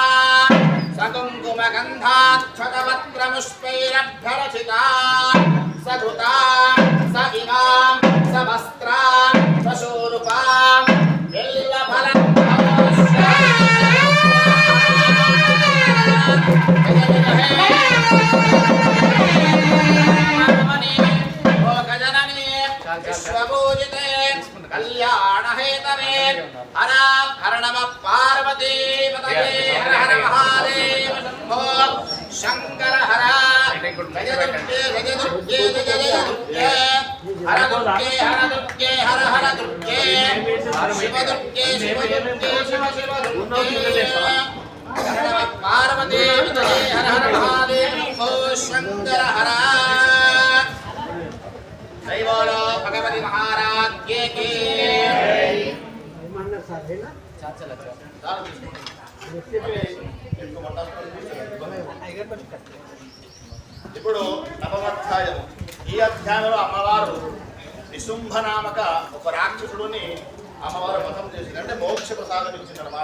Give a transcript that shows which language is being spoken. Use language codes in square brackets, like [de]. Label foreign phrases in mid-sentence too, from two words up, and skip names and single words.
[sa] सकुङ्कुमगन्धाक्षतवक्त्रमुष्पैरभ्यरचिता सधुता स इमां सवस्त्रां सशूरुपां विश्वपूजिते कल्याणहेतवे हरां हर नमः पार्वती पतये हर हर महादेव शम्भो शंकर हर जय दुर्गे जय दुर्गे जय जय दुर्गे हर दुर्गे हर हर दुर्गे शिव दुर्गे शिव दुर्गे शिव शिव दुर्गे हर नमः पार्वती पतये हर हर महादेव शम्भो शंकर हर [hi] जय बोलो भगवती महाराज के [te] ఇప్పుడు నవమాధ్యాయం. ఈ అధ్యాయంలో అమ్మవారు నిశుంభ నామక ఒక రాక్షసుడిని అమ్మవారు వధం చేసింది, అంటే మోక్ష ప్రసాదం ఇచ్చింది అనమాట.